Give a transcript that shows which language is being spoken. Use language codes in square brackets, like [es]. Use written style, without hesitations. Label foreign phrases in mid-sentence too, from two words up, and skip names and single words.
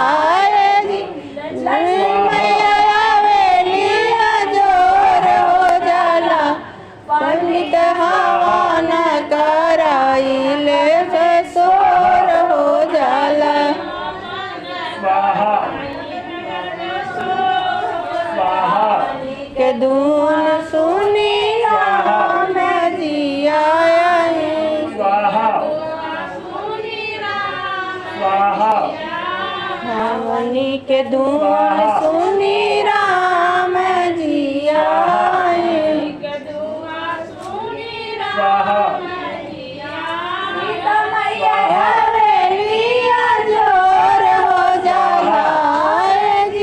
[bho] लक्ष्मी मैया हवेलिया जोर हो जाला पंडित हवन कराई ले शोर हो जाला के धुन सुनी राम जी आए। [sa] स्वाहा स्वाहा [bho] हवनी के धुन सुनी राम जी आए। स्वाहा सीता मैया हवेलिया जोर हो जाला जी।